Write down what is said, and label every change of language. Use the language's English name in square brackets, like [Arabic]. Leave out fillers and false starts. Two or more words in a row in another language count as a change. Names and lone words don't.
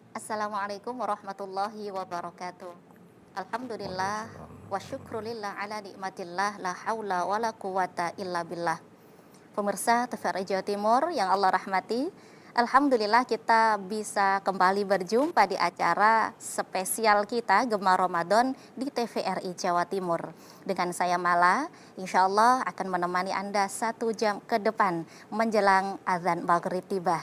[Arabic] السلام عليكم ورحمة الله وبركاته. الحمد لله وشكرا لله على نعمة الله لا حول ولا قوة إلا بالله. [Indonesian] Pemirsa TVRI Jawa Timur yang Allah rahmati, alhamdulillah kita bisa kembali berjumpa di acara spesial kita Gema Ramadan di TVRI Jawa Timur. Dengan saya Mala, [Arabic] إن شاء الله [Indonesian] akan menemani Anda 1 jam ke depan menjelang azan maghrib tiba.